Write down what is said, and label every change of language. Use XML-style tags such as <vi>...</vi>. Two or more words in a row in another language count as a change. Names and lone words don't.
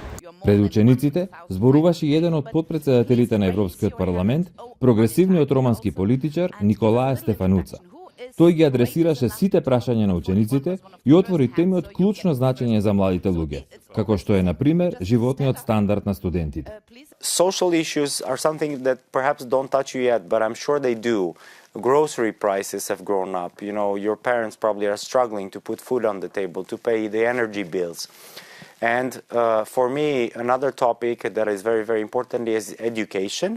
<mk>Пред учениците зборуваше еден од потпредседателите на Европскиот парламент, прогресивниот романски политичар Николаe Стефануца. Тој ги адресираше сите прашања на учениците и отвори теми од клучно значење за младите луѓе, како што е, на пример, животниот стандард на студентите.</mk> <en>Social issues are something that perhaps don't touch you yet, but I'm sure they do. Grocery prices have grown up. You know, your parents probably are struggling to put food on the table, to pay the energy bills. And for me, another topic that is very, very important is education.</en>